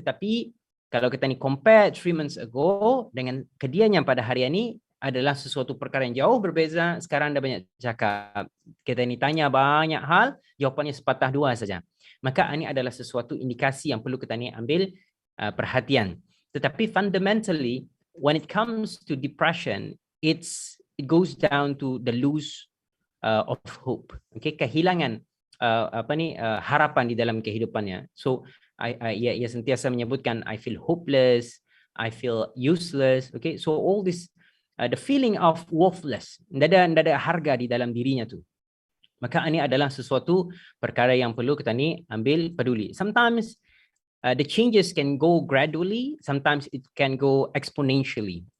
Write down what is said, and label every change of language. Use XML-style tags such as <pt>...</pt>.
<ms>Tetapi kalau kita ni compare</ms> <en>3 months ago</en> <ms>dengan kedianya pada hari ini adalah sesuatu perkara yang jauh berbeza. Sekarang dah banyak cakap. Kita ni tanya banyak hal, jawapannya sepatah dua saja. Maka ini adalah sesuatu indikasi yang perlu kita ni ambil perhatian.</ms> <en>Tetapi fundamentally, when it comes to depression, it goes down to the loss of hope.</en> <ms>Okay, kehilangan harapan di dalam kehidupannya. So ia sentiasa menyebutkan</ms> <en>I feel hopeless, I feel useless. Okay, so all this the feeling of worthless,</en> <ms>tidak ada harga di dalam dirinya tu. Maka ini adalah sesuatu perkara yang perlu kita ni ambil peduli.</ms> <en>Sometimes the changes can go gradually, sometimes it can go exponentially.</en>